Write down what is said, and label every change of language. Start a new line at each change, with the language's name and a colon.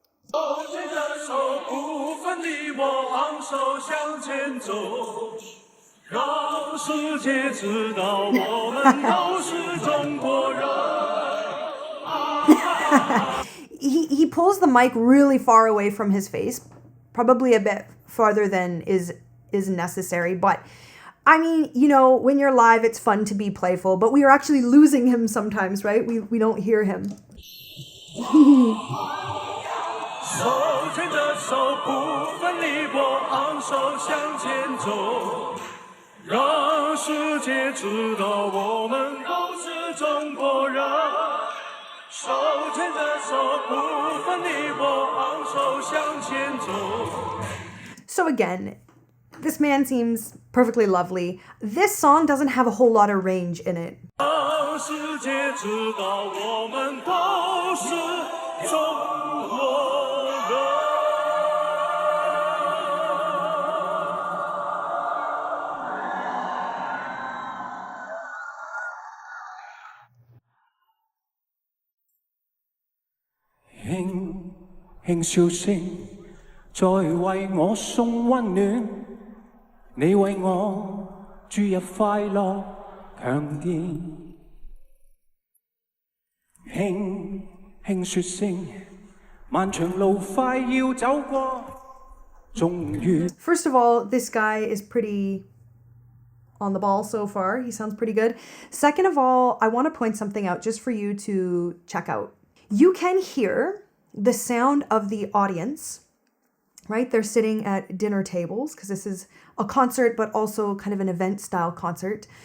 Chinese: 手牵着手，不分你我，昂首向前走，让世界知道我们都是中国人。
English: He pulls the mic really far away from his face, probably a bit farther than is necessary, but I mean, you know, when you're live, it's fun to be playful, but we are actually losing him sometimes, right? We don't hear him.
Chinese: 手牵着手，不分你我，昂首向前走，让世界知道我们都是中国人。手牵着手，不分你我，昂首向前走。
English: So again, this man seems perfectly lovely. This song doesn't have a whole lot of range in it.
Chinese: 让世界知道我们都是中国人。輕輕笑聲，在為我送溫暖，你為我注入快樂強電。輕輕說聲，漫長路快要走過，
English: First of all, this guy is pretty on the ball so far. He sounds pretty good. Second of all, I want to point something out just for you to check out. You can hear the sound of the audience, right? They're sitting at dinner tables because this is a concert, but also kind of an event style concert.